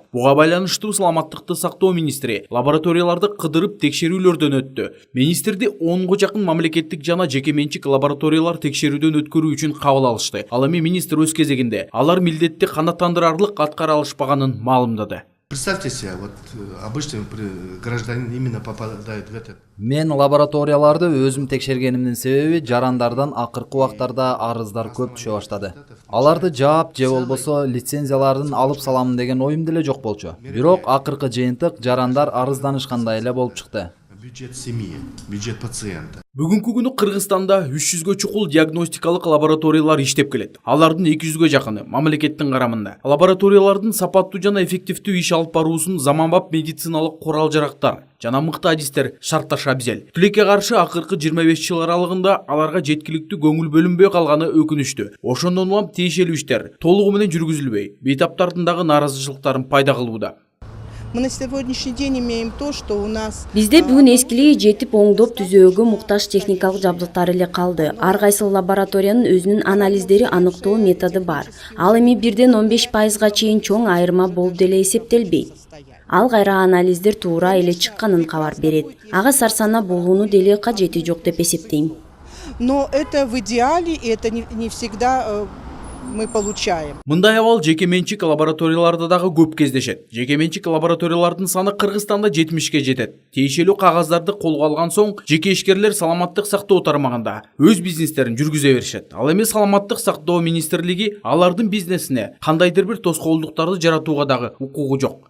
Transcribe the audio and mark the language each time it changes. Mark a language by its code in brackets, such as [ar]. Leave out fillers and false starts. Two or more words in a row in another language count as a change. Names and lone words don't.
[ky] Буга байланыштуу саламаттыкты сактоо министри лабораторияларды кыдырып текшерүүлөрдөн өттү. Министрди 10го жакын мамлекеттик жана жеке менчик лабораториялар текшерүүдөн өткөрүү үчүн кабыл алышты. Ал эми министр өз кезегинде алар милдетти канааттандырарлык аткара алышпаганын маалымдады. [ru] Представьте себе, вот обычный гражданин именно попадает в этот. [ky] Мен лабораторияларды өзүм текшергенимдин себеби жарандардан акыркы убактарда арыздар көп түшө баштады. Аларды жаап же болбосо лицензиялардын алып саламын деген оюм деле жок болчу. Бирок акыркы жыйынтык жарандар арызданышкандай эле болуп чыкты. [ru] Бюджет семьи, бюджет пациента. [ky] Бүгүнкү күнү Кыргызстанда 300гө чукул диагностикалык лабораториялар иштеп келет. Алардын 200гө жакыны мамлекеттин карамында. Лабораториялардын сапаттуу жана эффективдүү иш алып баруусун заманбап медициналык курал-жарактар жана мыкты адистер шартташа абзел. Тилекке каршы акыркы 25 жыл аралыгында аларга жеткиликтүү көңүл бөлүнбөй калганы өкүнүчтүү. Ошондон улам тиешелүү иштер толугу менен жүргүзүлбөй, бейтаптардын дагы нааразычылыктарын пайда кылууда. [ru] Мы на сегодняшний день имеем то, что у нас... [ky] Бизде бүгүн эскилиги жетип оңдоп түзөөгө муктаж техникалык жабдыктар эле калды. Ар кайсы лабораториянын өзүнүн анализдери аныктоо методу бар. Ал эми 1-15%га чейин чоң айырма болуп деле эсептелбейт. Ал кайра анализдер туура эле чыкканын кабар берет. Ага сарсана болууну деле кажети жок деп эсептейм. [ru] Но это в идеале, и это не всегда мы получаем. [ky] Мындай абал жеке менчик лабораторияларда дагы көп кездешет. Жеке менчик лабораториялардын саны Кыргызстанда 70ке жетет. Тиешелүү кагаздарды колго алган соң жеке ишкерлер саламаттык сактоо тармагында өз бизнестерин жүргүзө беришет. Ал эми саламаттык сактоо министрлиги алардын бизнесине кандайдыр бир тоскоолдуктарды жаратууга дагы укугу жок.